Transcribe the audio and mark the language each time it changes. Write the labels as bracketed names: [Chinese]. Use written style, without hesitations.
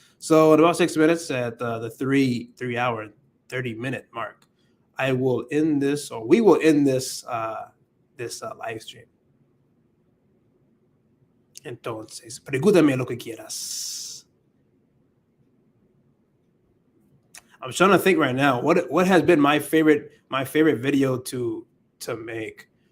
[English] So in about 6 minutes at the 3 hour 30-minute mark, I will end this, or we will end this live stream. [Spanish] Entonces, pregúntame lo que quieras. [English] I'm trying to think right now what has been my favorite video to make.